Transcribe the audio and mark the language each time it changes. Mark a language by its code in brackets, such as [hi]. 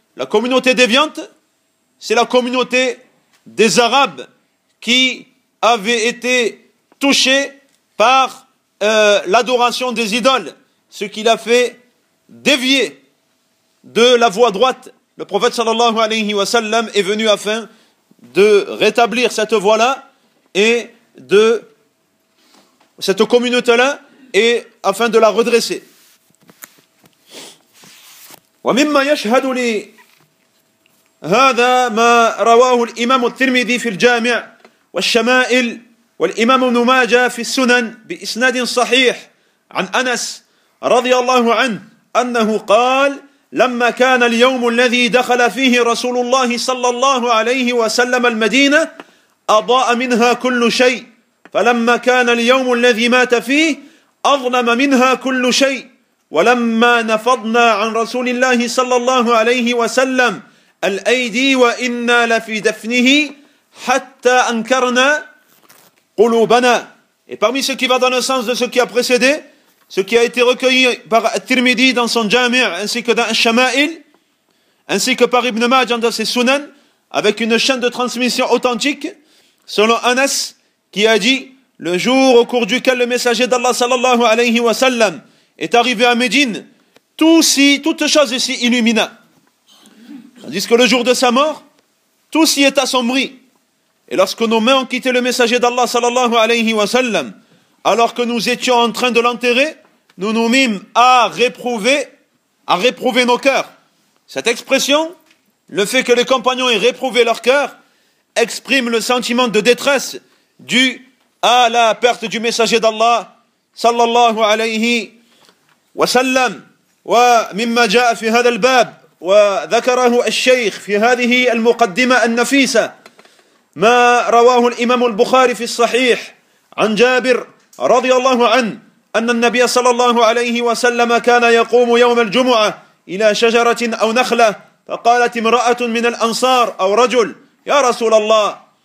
[fr] La communauté déviante, c'est la communauté des Arabes qui avaient été touchés par l'adoration des idoles, ce qui l'a fait dévier de la voie droite. Le prophète sallallahu alayhi wa sallam est venu afin de rétablir cette voie-là et de cette communauté-là et afin de la redresser. [ar] ومما يشهد لي هذا ما رواه الإمام الترمذي في الجامع والشمائل والإمام ابن ماجه في السنن بإسناد صحيح عن أنس رضي الله عنه أنه قال لما كان اليوم الذي دخل فيه رسول الله صلى الله عليه وسلم المدينة أضاء منها كل شيء فلما كان اليوم الذي مات فيه أظلم منها كل شيء ولما نفضنا عن رسول الله صلى الله عليه وسلم الأيدي وإنا لفي دفنه حتى أنكرنا قلوبنا. [fr] Et parmi ce qui va dans le sens de ce qui a précédé, ce qui a été recueilli par At-Tirmidhi dans son Jami' ainsi que dans Al-Shama'il, ainsi que par Ibn Majah dans ses Sunan, avec une chaîne de transmission authentique, selon Anas, qui a dit, le jour au cours duquel le messager d'Allah sallallahu alayhi wa sallam est arrivé à Médine, toute chose s'y illumina. Tandis que le jour de sa mort, tout s'y est assombri. Et lorsque nos mains ont quitté le messager d'Allah sallallahu alayhi wa sallam, alors que nous étions en train de l'enterrer, nous nous mîmes à réprouver nos cœurs. Cette expression, le fait que les compagnons aient réprouvé leur cœur, exprime le sentiment de détresse dû à la perte du messager d'Allah sallallahu alayhi [ar] وسلم ومما جاء في هذا الباب وذكره الشيخ في هذه المقدمة النفيسة ما رواه الإمام البخاري في الصحيح عن جابر رضي الله عنه أن النبي صلى الله عليه وسلم كان يقوم يوم الجمعة إلى شجرة أو نخلة فقالت امرأة من الأنصار أو رجل يا رسول الله